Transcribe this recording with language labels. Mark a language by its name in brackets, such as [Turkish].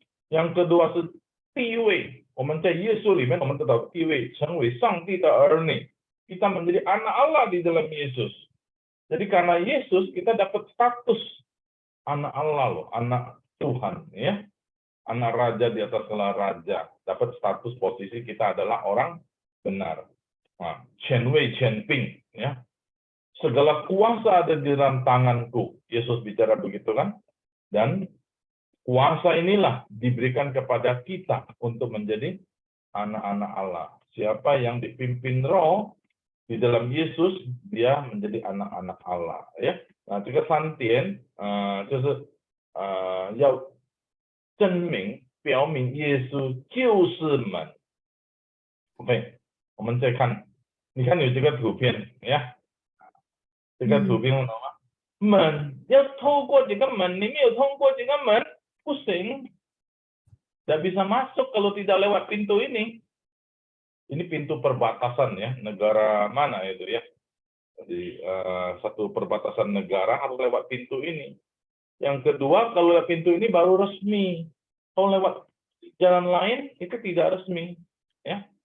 [Indonesian] Yang kedua, [Chinese] 地位。我们在耶稣里面，我们得到地位，成为上帝的儿女。 [Indonesian] kita menjadi anak Allah di dalam Yesus. Jadi karena Yesus kita dapat status anak Allah loh, anak Tuhan ya. Anak raja di atas segala raja, dapat status posisi kita adalah orang benar. Nah, Chen Wei Chen Ping ya. Segala kuasa ada di dalam tanganku. Yesus bicara begitu kan? Dan kuasa inilah diberikan kepada kita untuk menjadi anak-anak Allah. Siapa yang dipimpin Roh di dalam Yesus, dia menjadi anak-anak Allah ya. [Chinese] Nah, 这个3点就是要证明表明耶稣就是门。 OK， 我们再看，你看有这个图片呀，这个图片懂吗？门要透过这个门，你没有通过这个门，不行， [Indonesian] tidak bisa masuk kalau tidak lewat pintu ini. Ini pintu perbatasan ya, negara mana itu ya? Jadi satu perbatasan negara harus lewat pintu ini. Yang kedua, kalau lewat pintu ini baru resmi. Kalau lewat jalan lain itu tidak resmi, ya.